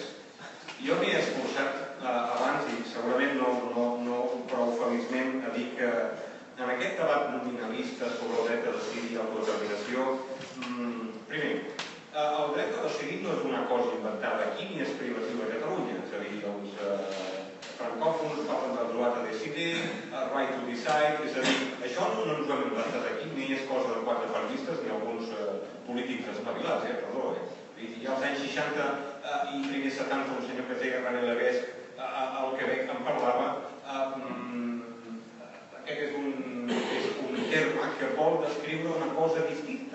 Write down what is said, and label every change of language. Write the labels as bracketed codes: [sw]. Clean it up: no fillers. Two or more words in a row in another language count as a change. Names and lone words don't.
[ca] Jo m'he esforçat abans, i segurament no prou feliçment, a dir que en aquest debat nominalista sobre el dret a decidir i autodeterminació, primer, el dret a decidir no és una cosa inventada aquí ni és privativa a Catalunya. És a dir, els francòfons parlen del dret a decidir, [en] right to decide, [ca] és a dir, això no ens ho hem inventat aquí, ni és cosa de quatre periodistes ni alguns polítics espavilats, perdó. I als anys 60 i primers 70 un senyor que es deia René Lévesque al Quebec em parlava aquest és un terme que vol descriure una cosa distinta.